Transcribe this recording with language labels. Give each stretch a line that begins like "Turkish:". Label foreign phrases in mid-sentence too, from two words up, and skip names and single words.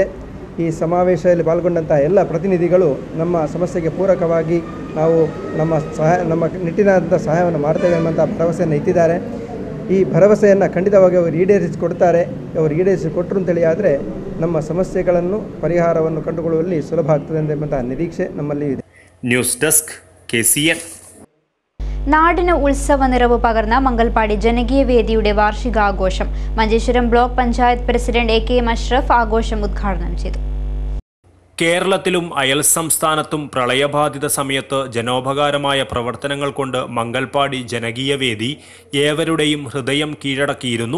Kannada: ಈ ಸಮಾವೇಶದಲ್ಲಿ ಪಾಲ್ಗೊಂಡಂಥ ಎಲ್ಲ ಪ್ರತಿನಿಧಿಗಳು ನಮ್ಮ ಸಮಸ್ಯೆಗೆ ಪೂರಕವಾಗಿ ನಾವು ನಮ್ಮ ನಿಟ್ಟಿನಾದಂಥ ಸಹಾಯವನ್ನು ಮಾಡ್ತೇವೆ ಎಂಬಂಥ ಭರವಸೆಯನ್ನು ಇಟ್ಟಿದ್ದಾರೆ. ಈ ಭರವಸೆಯನ್ನು ಖಂಡಿತವಾಗಿ ಅವರು ಈಡೇರಿಸಿಕೊಡ್ತಾರೆ. ಅವರು ಈಡೇರಿಸಿಕೊಟ್ಟರು ಅಂತೇಳಿ ಆದರೆ ನಮ್ಮ ಸಮಸ್ಯೆಗಳನ್ನು ಪರಿಹಾರವನ್ನು ಕಂಡುಕೊಳ್ಳುವಲ್ಲಿ ಸುಲಭ ಆಗ್ತದೆ ಎಂಬಂತಹ ನಿರೀಕ್ಷೆ ನಮ್ಮಲ್ಲಿ ಇದೆ.
Malayalam: ന്യൂസ് ഡെസ്ക് KCN. നാടിന് ഉത്സവ നിറവ് പകർന്ന മംഗൽപാടി ജനകീയ വേദിയുടെ വാർഷികാഘോഷം. മഞ്ചേശ്വരം ബ്ലോക്ക് പഞ്ചായത്ത് പ്രസിഡന്റ് AK അഷ്റഫ് ആഘോഷം ഉദ്ഘാടനം ചെയ്തു. കേരളത്തിലും അയൽ സംസ്ഥാനത്തും പ്രളയബാധിത സമയത്ത് ജനോപകാരമായ പ്രവർത്തനങ്ങൾ കൊണ്ട് മംഗൽപാടി ജനകീയ വേദി ഏവരുടെയും ഹൃദയം കീഴടക്കിയിരുന്നു.